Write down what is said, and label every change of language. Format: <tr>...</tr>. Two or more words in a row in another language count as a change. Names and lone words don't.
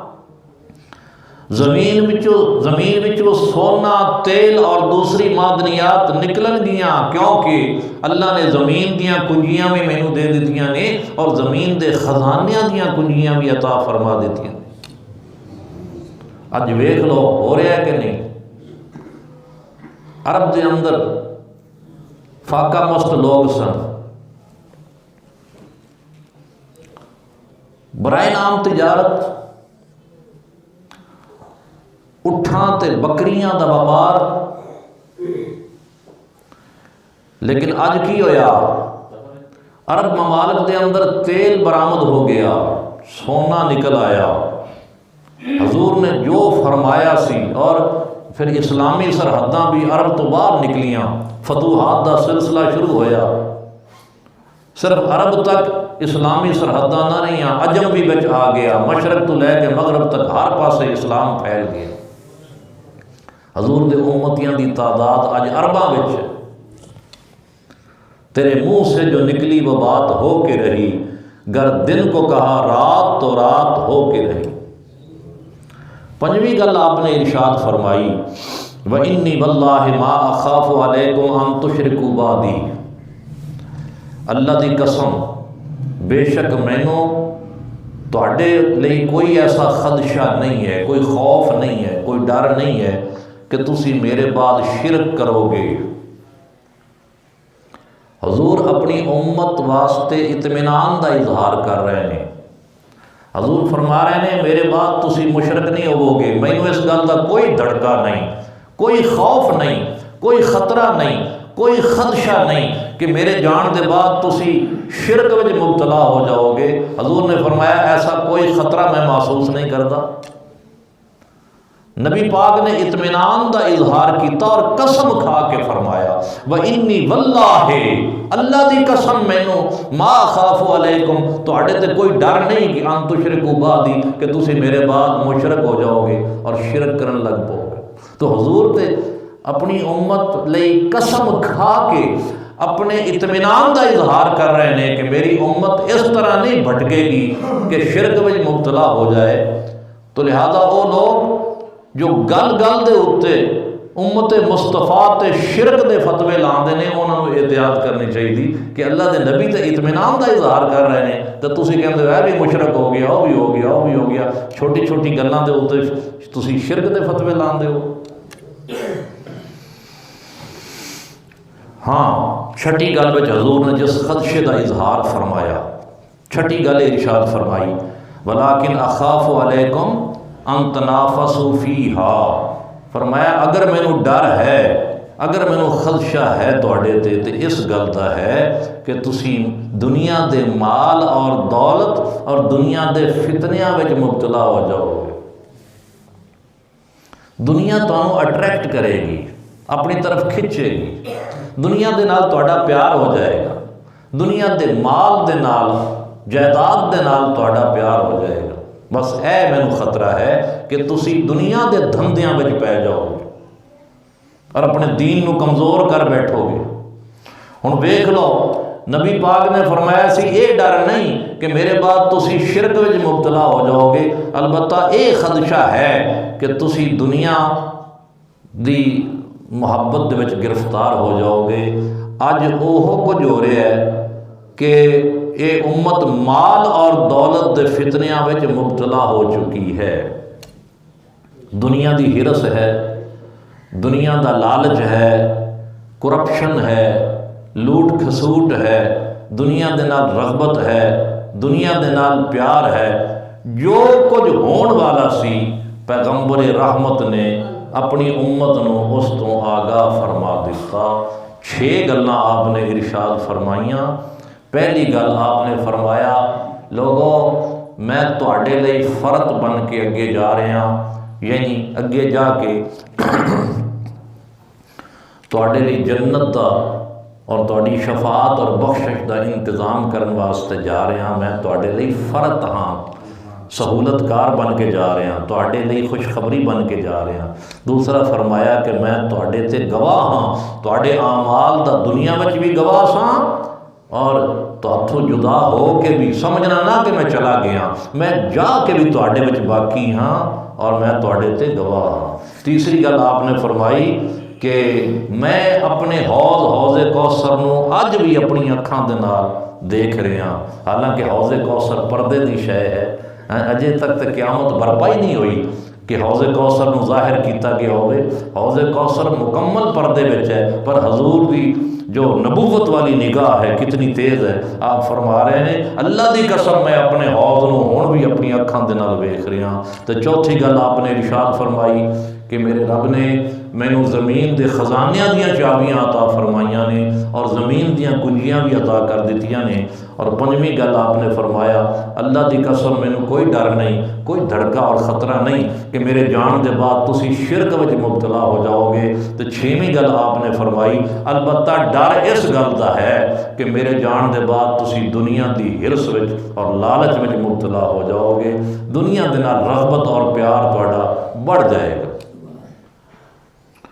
<pa>زمین وچوں سونا، تیل اور دوسری معدنیات نکلن گیاں، کیونکہ اللہ نے زمین دیاں کنجیاں بھی مینوں دے دتیاں نے اور زمین دے خزانیاں دیاں کنجیاں بھی عطا فرما دتیاں۔ اج ویکھ لو ہو رہا ہے کہ نہیں؟ عرب دے اندر فاقہ مست لوگ سن، برائے نام تجارت، اٹھاں تے بکریاں دا وپار، لیکن اج کی ہویا؟ عرب ممالک دے اندر تیل برآمد ہو گیا، سونا نکل آیا، حضور نے جو فرمایا سی، اور پھر اسلامی سرحداں بھی عرب تو باہر نکلیاں، فتوحات دا سلسلہ شروع ہویا، صرف عرب تک اسلامی سرحداں نہ رہیاں، عجم بھی بچ آ گیا، مشرق تو لے کے مغرب تک ہر پاسے اسلام پھیل گیا۔ حضور دے امتیاں دی تعداد اج ارباں وچ ہے۔</pa> <ur>تیرے منہ سے جو نکلی وہ بات ہو کے رہی، گر دن کو کہا رات تو رات ہو کے رہی۔</ur> <pa>پنجویں گل آپ نے ارشاد فرمائی</pa> <ar>وَإِنِّي وَاللَّهِ مَا أَخَافُ عَلَيْكُمْ أَن تُشْرِكُوا بَعْدِي،</ar> <pa>اللہ دی قسم بے شک مینوں تواڈے لئی کوئی ایسا خدشہ نہیں ہے، کوئی خوف نہیں ہے، کوئی ڈر نہیں ہے کہ تسی میرے بعد شرک کرو گے۔ حضور اپنی امت واسطے اطمینان دا اظہار کر رہے ہیں۔ حضور فرما رہے ہیں میرے بعد تسی مشرک نہیں ہوو گے، مینوں اس گل دا کوئی دھڑکا نہیں، کوئی خوف نہیں، کوئی خطرہ نہیں، کوئی خدشہ نہیں کہ میرے جان دے بعد تسی شرک وچ مبتلا ہو جاؤ گے۔</pa> <ur>حضور نے فرمایا ایسا کوئی خطرہ میں محسوس نہیں کرتا۔</ur> <pa>نبی پاک نے اطمینان دا اظہار کیتا اور قسم کھا کے فرمایا</pa> <ar>وَإِنِّي وَاللَّهِ،</ar> <pa>اللہ دی قسم مینوں</pa> <ar>ما خاف علیکم،</ar> <pa>تواڈے تے کوئی ڈر نہیں کہ</pa> <ar>ان تشرکوا بعدی</ar> <pa>کہ تسی میرے بعد مشرک ہو جاؤ گے اور شرک کرن لگ پاؤ گے۔ تو حضور تے اپنی امت لئی قسم کھا کے اپنے اطمینان دا اظہار کر رہے ہیں کہ میری امت اس طرح نہیں بھٹکے گی کہ شرک وچ مبتلا ہو جائے۔ تو لہذا وہ لوگ جو گل گل دے اتے امت مصطفیٰ تے شرک دے فتوے لاندے نے، انہاں نوں احتیاط کرنی چاہیے کہ اللہ دے نبی تے اطمینان دا اظہار کر رہے ہیں تے تسی کہندے ہو بھی مشرک ہو گیا، وہ بھی ہو گیا، وہ بھی ہو گیا، چھوٹی چھوٹی گلاں دے اتے تسی شرک دے فتوے لاندے ہو۔ ہاں چھٹی گل وچ حضور نے جس خدشے دا اظہار فرمایا، چھٹی گل ارشاد فرمائی</pa> <ar>وَلَٰكِنْ أَخَافُ عَلَيْكُمْ ان تنافسوا فیہا،</ar> <pa>فرمایا اگر مینوں ڈر ہے، اگر مینوں خدشہ ہے تواڈے تے اس گل دا ہے کہ تسی دنیا دے مال اور دولت اور دنیا دے فتنیاں وچ مبتلا ہو جاؤ گے۔ دنیا تانوں اٹریکٹ کرے گی، اپنی طرف کھچے گی، دنیا دے نال تواڈا پیار ہو جائے گا، دنیا دے مال دے نال جائیداد دے نال تواڈا پیار ہو جائے گا۔ بس اے مینوں خطرہ ہے کہ تسی دنیا دے دھندیاں وچ پے جاؤ گے اور اپنے دین نو کمزور کر بیٹھو گے۔ ہن ویکھ لو نبی پاک نے فرمایا سی اے ڈر نہیں کہ میرے بعد تسی شرک وچ مبتلا ہو جاؤ گے، البتہ اے خدشہ ہے کہ تسی دنیا دی محبت دے وچ گرفتار ہو جاؤ گے۔ اج اوہ کچھ ہو رہا ہے کہ اے امت مال اور دولت دے فتنیاں وچ مبتلا ہو چکی ہے۔ دنیا دی ہرس ہے، دنیا دا لالچ ہے، کرپشن ہے، لوٹ کھسوٹ ہے، دنیا دے نال رغبت ہے، دنیا دے نال پیار ہے۔ جو کچھ ہون والا سی پیغمبر رحمت نے اپنی امت نو اس تو آگاہ فرما دیتا۔ 6 گلاں آپ نے ارشاد فرمائیاں۔ پہلی گل آپ نے فرمایا لوگو میں تواڈے لئی فرت بن کے اگے جا رہا ہاں، یعنی اگے جا کے تواڈے لئی جنت دا اور تواڈی شفاعت اور بخشش دا انتظام کرن واسطے جا رہا ہاں۔ میں تواڈے لئی فرت ہاں، سہولت کار بن کے جا رہا ہاں، تواڈے لئی خوشخبری بن کے جا رہا ہاں۔ دوسرا فرمایا کہ میں تواڈے تے گواہ ہاں، تواڈے اعمال دا دنیا وچ بھی گواہ ساں اور تہاتھوں جدا ہو کے بھی سمجھنا نہ کہ میں چلا گیا، میں جا کے بھی تواڈے وچ باقی ہاں اور میں تواڈے تے گواہ ہاں۔ تیسری گل آپ نے فرمائی کہ میں اپنے حوض کوثر نو اج بھی اپنی اکھاں دے نال دیکھ رہا ہاں، حالانکہ حوض کوثر پردے دی شے ہے، اجے تک تے قیامت برپا ہی نہیں ہوئی کہ حوض کوثر نو ظاہر کیتا گیا ہوئے۔ حوض کوثر مکمل پردے وچ ہے، پر حضور دی جو نبوت والی نگاہ ہے کتنی تیز ہے۔ آپ فرما رہے ہیں اللہ دی قسم میں اپنے حوض نو ہن بھی اپنی اکھاں دے نال ویکھ رہا ہاں۔ تو چوتھی گل آپ نے ارشاد فرمائی کہ میرے رب نے مینوں زمین دے خزانیاں دیاں چابیاں عطا فرمائیاں نے اور زمین دیاں کنجیاں بھی عطا کر دتیاں نے۔ اور پنجویں گل آپ نے فرمایا اللہ دی قسم مینوں کوئی ڈر نہیں، کوئی دھڑکا اور خطرہ نہیں کہ میرے جان دے بعد تسی شرک وچ مبتلا ہو جاؤ گے۔ تو 6ویں گل آپ نے فرمائی البتہ ڈر اس گل دا ہے کہ میرے جان دے بعد تسی دنیا دی ہرس وچ اور لالچ وچ مبتلا ہو جاؤ گے، دنیا دے نال رغبت اور پیار تہاڈا بڑھ جائے گا۔</pa>